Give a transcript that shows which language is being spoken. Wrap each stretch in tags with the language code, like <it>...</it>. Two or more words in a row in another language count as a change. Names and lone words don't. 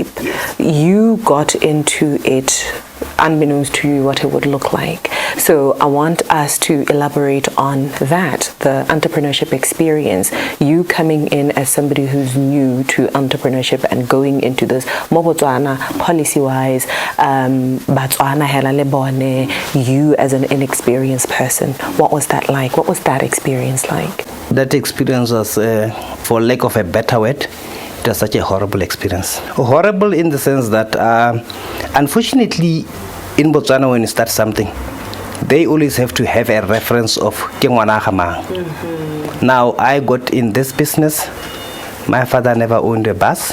<en>You got into it unbeknownst to you what it would look like. So I want us to elaborate on that, the entrepreneurship experience, you coming in as somebody who's new to entrepreneurship and going into this Botswana policy-wise,</en> <tn>Botswana hela lebone,</tn> <en>you as an inexperienced person. What was that like? What was that experience like? That experience was, for lack of a better word, it was such a horrible experience. Horrible in the sense that, unfortunately, in Botswana, when you start something, they always have to have a reference of Now, I got in this business My father never owned a bus.</en>